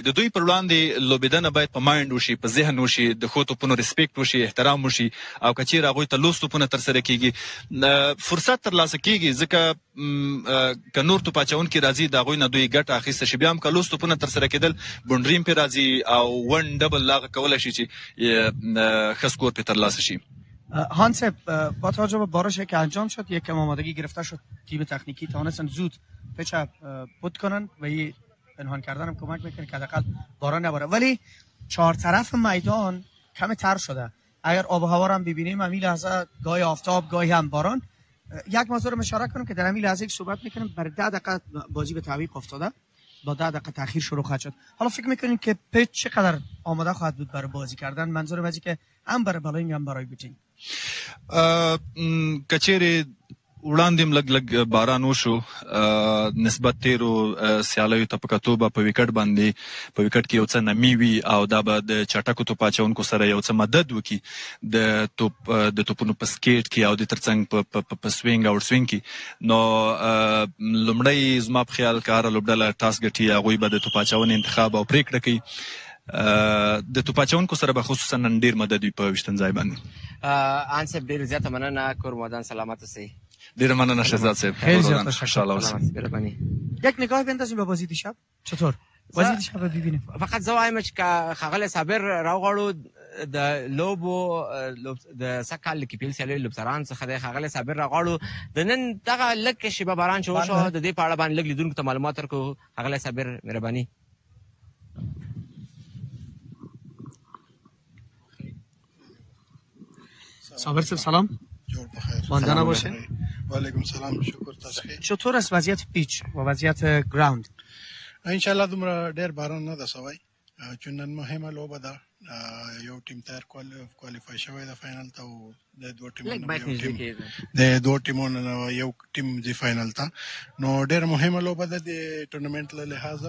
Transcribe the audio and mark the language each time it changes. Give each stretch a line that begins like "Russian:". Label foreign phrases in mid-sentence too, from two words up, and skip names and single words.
Pashto: د دوی پر وړاندې لوبېدنه باید په مایند وشي، په ذهن وشي، د ښو توپونو ریسپیکټ وشي، احترام وشي او که چېرې هغوی ته لوس توپونه ترسره کېږي فرصت ترلاسه کېږي. ځکه که نور توپ اچونکي راځي د هغوی نه دوی ګټه اخیسته شي، بیا هم که لوس توپونه ترسره کېدل بونډریم پرې راځي او ون ډبل هغه کولی شي چې ښه سکور پرې ترلاسه شي.
Persian: هانسه با توجه به بارشی که انجام شد یکم آمادگی گرفته شد، تیم تکنیکی توانستن زود پیچ پوت کنن و این پنهان کردن هم کمک میکنه که حداقل باران نباره. ولی چهار طرف میدان کم تر شده. اگر آب و هوا رو هم ببینیم همین لحظه گاهی آفتاب گاهی هم باران. یک موضوع رو اشاره کنم که در همین لحظه صحبت میکنیم برای 10 دقیقه بازی به تعویق افتاده، با 10 دقیقه تاخیر شروع خواهد شد. حالا فکر میکنین که پیچ چقدر آماده خواهد بود برای بازی کردن؟ منظورم از که هم برای بالینگ هم برای بیټینګ.
Pashto: کچېرې وړاندې هم لږ لږ باران وشو نسبت تیرو سیالیو ته په کتو به په وکټ باندې په وکټ کې یو څه نمی وي او دا به د چټکو توپ اچونکو سره یو څه مدد وکړي د توپونو په سکیټ کې او د ترڅنګ په سوینګ او سوینګ کې. نو لومړی زما په خیال که هره لوبډله ټاس ګټي هغوی به د توپ اچونې انتخاب او پرېکړه کوي. د توپ اچونکو سره به خصوصا نن ډېر مدد وي په ویشتنځای باندې. آن صاحب ډېر زیاته مننه، کور مودان سلامت اوسئ. ډېره مننه شهزاد صاحب،
Persian: خیلی زیاد
Pashto: خوشحاله اوسئ.
Persian: یک نگاه بندازیم به بازی دیشب. چطور بازی دیشب رو ببینیم؟
Pashto: فقط زه وایم چې که ښاغلی صابر راوغواړو د لوبو د سږ کال د کیپیل سیالیو لوبسران څخه دی ښاغلی صابر راغواړو د نن دغه لږ شیبه باران چې وشو د دې په اړه باندې لږ لیدونکو ته معلومات ورکړو. ښاغلی صابر مهرباني. صابر صاحب سلام. جور بخیر.
Persian: ماندانا باشین.
Arabic: و علیکم سلام،
Pashto: شکر تاسو ښه.
Persian: چطور است وضعیت پیچ و وضعیت گراوند؟
Arabic: ان شاء الله
Pashto: دومره ډیر باران نه ده سوی، چون نن مهمه لوبه ده. یو ټیم تر کوالیفای شوی د فاینل ته او د دوه ټیمونو یو ټیم دی فاینل ته. نو ډیر مهمه لوبه ده د ټورنمنت له لحاظه.